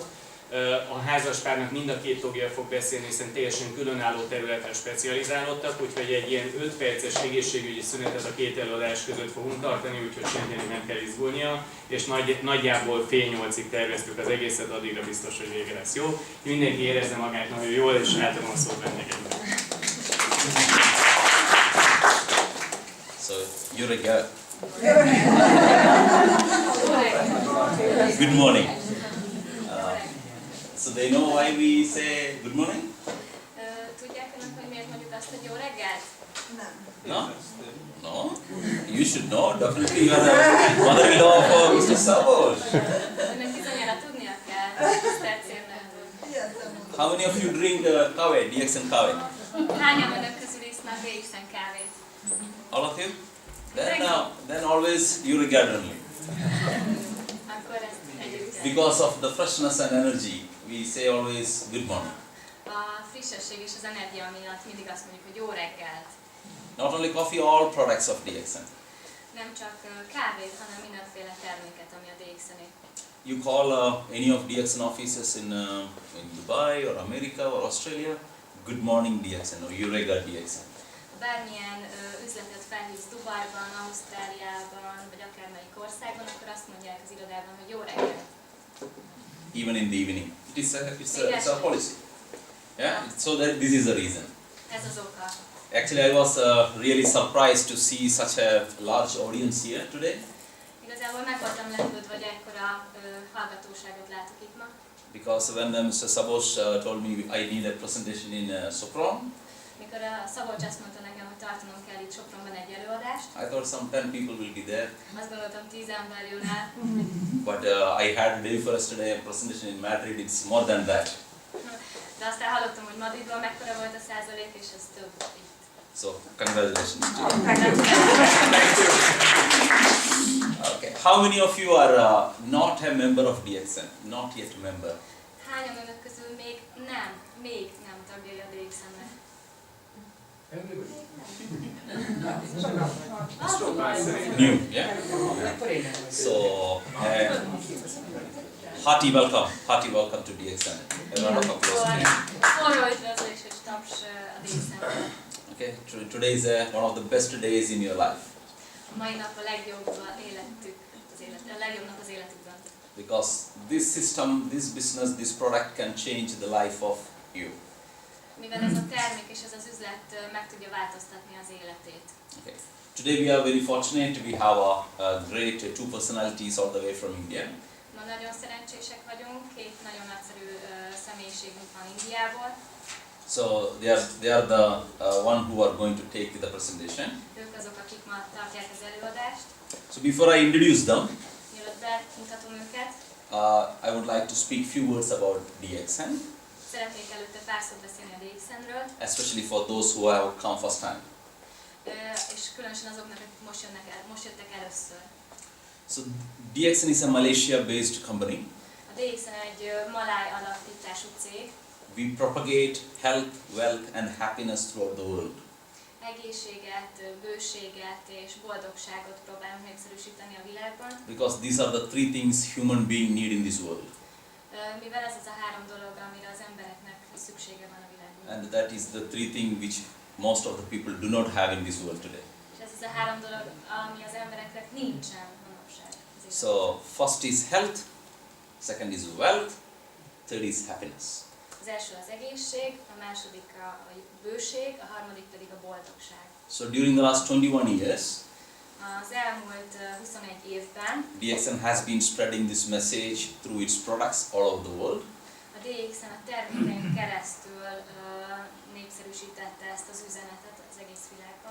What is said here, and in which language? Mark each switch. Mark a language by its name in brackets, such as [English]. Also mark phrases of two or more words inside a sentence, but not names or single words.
[Hungarian] A házaspárnak mind a 2 tagja fog beszélni, hiszen teljesen különálló területen specializálódtak, úgyhogy egy ilyen 5 perces egészségügyi szünetet a 2 előadás között fogunk tartani, úgyhogy senkinek nem kell izgulnia, és nagyjából fél 8-ig terveztük az egészet, addigra biztos, hogy vége lesz, jó? Mindenki érezze magát nagyon jól, és átadom a szót vendégeknek. [English] So, Eureka. Good morning. So they know why we say good morning? [Hungarian] Tudják önök, hogy miért mondjuk azt, hogy jó reggelt? Nem. [English] No? No? You should know. Definitely you are the mother-in-law of Mr. Subhash. [Hungarian] Önök bizonyára tudnia kell, tisztelt célnőtől. [English] How many of you drink kave, DXN kave? [Hungarian] Hányan önök közül isznak DXN kávét? [English] All of you? Then always you regard only. [Hungarian] Akkor ezt együtt. [English] Because of the freshness and energy, we say always good morning. [Hungarian] A frissesség és az energia miatt mindig azt mondjuk, hogy jó reggelt. [English] Not only coffee, all products of DXN. [Hungarian] Nem csak kávét, hanem mindenféle terméket, ami a DXN-é. [English] You call any of DXN offices in Dubai or America or Australia, good morning DXN or Eureka DXN. [Hungarian] Bármilyen üzletet felhívsz Dubajban, Ausztráliában, vagy akármelyik országban, akkor azt mondják az irodában, hogy jó reggelt. [English] Even in the evening. It's a policy. Yeah, so this is the reason. [Hungarian] Ez az oka. [English] Actually, I was really surprised to see such a large audience here today. [Hungarian] Igazából meg voltam lepődve, hogy ekkora hallgatóságot látok itt ma. [English] Because when Mr. Subhash told me I need a presentation in Sopronban, [Hungarian] Mikor a Szabolcs azt mondta nekem, hogy tartanom kell itt Sopronban egy előadást, [English] I thought some 10 people will be there. [Hungarian] azt gondoltam 10 ember jön el, [English] But I had day for yesterday a presentation in Madrid. It's more than that. [Hungarian] de aztán hallottam, hogy Madridban mekkora volt a százalék, és ez több itt. [English] So congratulations to you. Okay. How many of you are not a member of DXN? Not yet a member. [Hungarian] Hányan önök közül még nem tagjai a DXN-nek? [English] New, yeah? So, hearty welcome to DXN. A round of applause. [Hungarian] Forró üdvözlés és taps a DXN-nek. [English] Okay, today is one of the best days in your life. [Hungarian] A mai nap a legjobb a legjobb nap az életükben. [English] Because this system, this business, this product can change the life of you. [Hungarian] Mivel ez a termék és ez az üzlet meg tudja változtatni az életét. [English] Okay. Today we are very fortunate. We have a great 2 personalities all the way from India. [Hungarian] Ma nagyon szerencsések vagyunk, 2 nagyon nagyszerű személyiségünk van Indiából. [English] So they are the one who are going to take the presentation. [Hungarian] Ők azok, akik ma tartják az előadást. [English] So before I introduce them, [Hungarian] Mielőtt mutatom őket. [English] I would like to speak few words about DXN, [Hungarian] Szeretnék előtte pár szót beszélni a DXN-ről, [English] especially for those who have come first time. [Hungarian] és különösen azoknak, akik most jöttek először. [English] So DXN is a Malaysia-based company. [Hungarian] A DXN egy maláj alapítású cég. [English] We propagate health, wealth and happiness throughout the world. [Hungarian] Egészséget, bőséget és boldogságot próbálunk népszerűsíteni a világban. [English] Because these are the three things human being need in this world. [Hungarian] Mivel ez az a három dolog, amire az embereknek szüksége van a világban. [English] And that is the three things which most of the people do not have in this world today. [Hungarian] És ez az a három dolog, ami az embereknek nincsen manapság. [English] So first is health, second is wealth, third is happiness. [Hungarian] Az első az egészség, a második a bőség, a harmadik pedig a boldogság. [English] So during the last 21 years, [Hungarian] Az elmúlt 21 évben [English] DXN has been spreading this message through its products all over the world. [Hungarian] a DXN a termékein keresztül népszerűsítette ezt az üzenetet az egész világban.